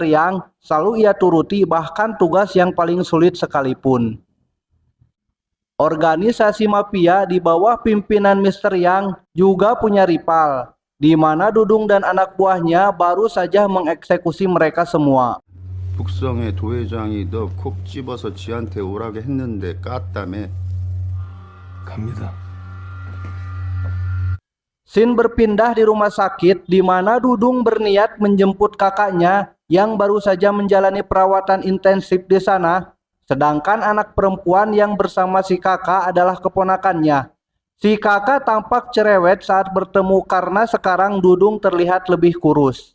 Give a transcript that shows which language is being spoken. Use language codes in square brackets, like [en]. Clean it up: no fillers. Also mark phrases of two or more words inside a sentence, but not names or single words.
[id] Yang selalu ia turuti, bahkan tugas yang paling sulit sekalipun. Organisasi mafia di bawah pimpinan Mr. Yang juga punya rival, di mana Dudung dan anak buahnya baru saja mengeksekusi mereka semua. [ko] 북성의 도회장이 너 콕 집어서 지한테 오라게 했는데 깠다며. 갑니다. [id] Scene berpindah di rumah sakit, di mana Dudung berniat menjemput kakaknya yang baru saja menjalani perawatan intensif di sana, sedangkan anak perempuan yang bersama si kakak adalah keponakannya. Si kakak tampak cerewet saat bertemu karena sekarang Dudung terlihat lebih kurus.